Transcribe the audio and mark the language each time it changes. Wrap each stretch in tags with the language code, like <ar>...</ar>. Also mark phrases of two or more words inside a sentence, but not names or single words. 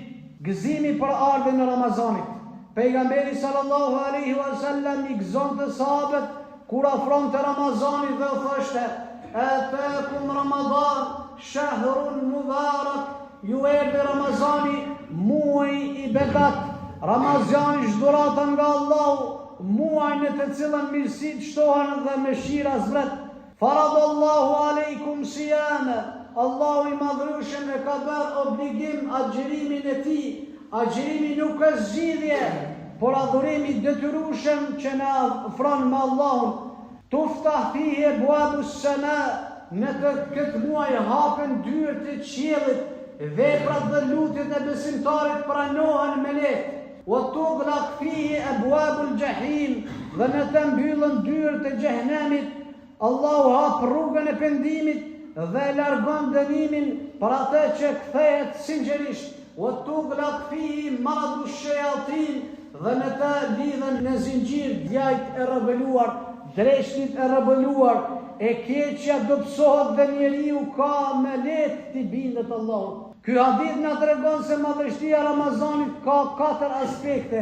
<sq>Gëzimi për ardhen e Ramazanit. Pejgamberi</sq> <ar>صلى الله عليه وسلم</ar> <sq>i gëzonte sahabët kur afronte Ramazani dhe u thoshte:</sq> <ar>"أتاكم رمضان شهر مبارك."</ar> <sq>Ju erdhi Ramazani, muaji i begat. Ramazani është dhurata nga Allahu, muaj në të cilën mirësitë shtohen dhe mëshira zbret.</sq> <ar>فرض الله عليكم صيامه.</ar> <sq>Allahu i madhrueshëm e ka bërë obligim agjërimin e tij. Agjërimi nuk është zgjidhje, por adhurimi detyrueshëm që na ofron me Allahun.</sq> <ar>تفتح فيه أبواب السماء.</ar> <sq>Në këtë muaj hapen dyert e qiellit, veprat dhe lutjet e besimtarit pranohen me lehtë.</sq> <ar>وتغلق فيه أبواب الجحيم.</ar> <sq>Dhe në të mbyllen dyert e xhehenamit. Allahu hap rrugën e pendimit dhe largon dënimin për atë që kthehet sinqerisht.</sq> <ar>وتغلق فيه مردة الشياطين.</ar> <sq>Dhe në të lidhen në zinxhir djajt e rebeluar, dreshtit e rebeluar, e keqja dobësohet dhe njeriu ka me lehtë t'i bindet Allahut. Ky hadith na tregon se madhështia e Ramazanit ka 4 aspekte.</sq>